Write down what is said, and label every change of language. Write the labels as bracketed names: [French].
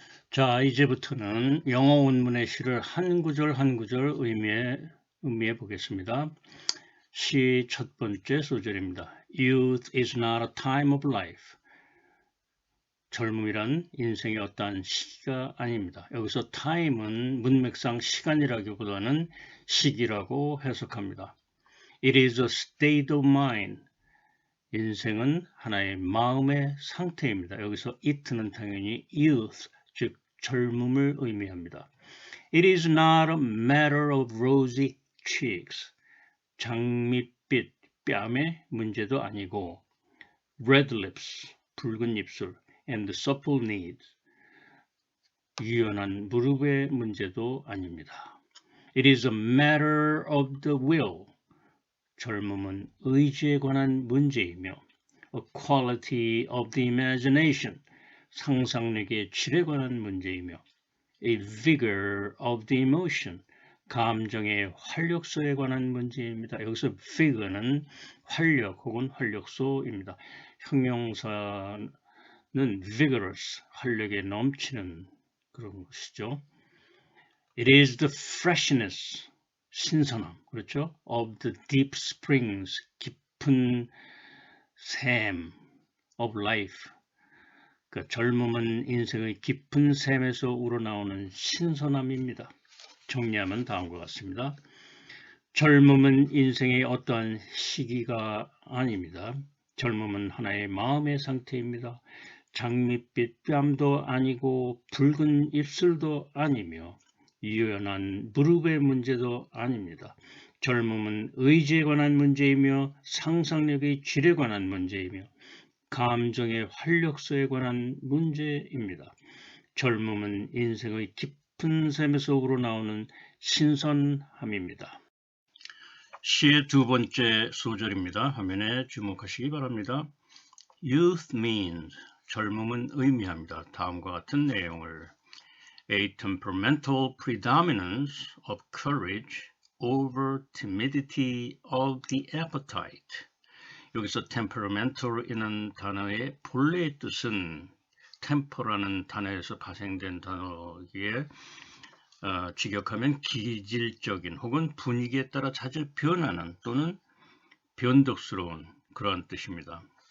[Korean] 자, 이제부터는 영어 원문의 시를 한 구절 한 구절 의미해 보겠습니다. 시 첫 번째 소절입니다. [English] Youth is not a time of life. [Korean] 젊음이란 인생의 어떠한 시기가 아닙니다. 여기서 time은 문맥상 시간이라기보다는 시기라고 해석합니다. [English] It is a state of mind. [Korean] 인생은 하나의 마음의 상태입니다. 여기서 it는 당연히 youth, 즉 젊음을 의미합니다. [English] It is not a matter of rosy cheeks. [Korean] 장밋빛 뺨의 문제도 아니고 [English] red lips, [Korean] 붉은 입술, [English] and supple knees, [Korean] 유연한 무릎의 문제도 아닙니다. [English] It is a matter of the will. [Korean] 젊음은 의지에 관한 문제이며 [English] a quality of the imagination, [Korean] 상상력의 질에 관한 문제이며 [English] a vigor of the emotion, [Korean] 감정의 활력소에 관한 문제입니다. 여기서 vigor는 활력 혹은 활력소입니다. 형용사는 vigorous, 활력에 넘치는 그런 것이죠. [English] It is the freshness, [Korean] 신선함, 그렇죠? [English] Of the deep springs, [Korean] 깊은 샘 [English] of life. [Korean] 그 젊음은 인생의 깊은 샘에서 우러나오는 신선함입니다. 정리하면 다음과 같습니다. 젊음은 인생의 어떠한 시기가 아닙니다. 젊음은 하나의 마음의 상태입니다. 장밋빛 뺨도 아니고 붉은 입술도 아니며 유연한 무릎의 문제도 아닙니다. 젊음은 의지에 관한 문제이며 상상력의 질에 관한 문제이며 감정의 활력소에 관한 문제입니다. 젊음은 인생의 깊은 샘에서 우러나오는 신선함입니다. 시의 두 번째 소절입니다. 화면에 주목하시기 바랍니다. [English] Youth means, [Korean] 젊음은 의미합니다. 다음과 같은 내용을 [English] A temperamental predominance of courage over timidity of the appetite. [Korean] 여기서 temperamental이라는 단어의 본래의 뜻은 temper라는 단어에서 파생된 단어이기에 직역하면 기질적인 혹은 분위기에 따라 자주 변하는 또는 변덕스러운 그러한 뜻입니다.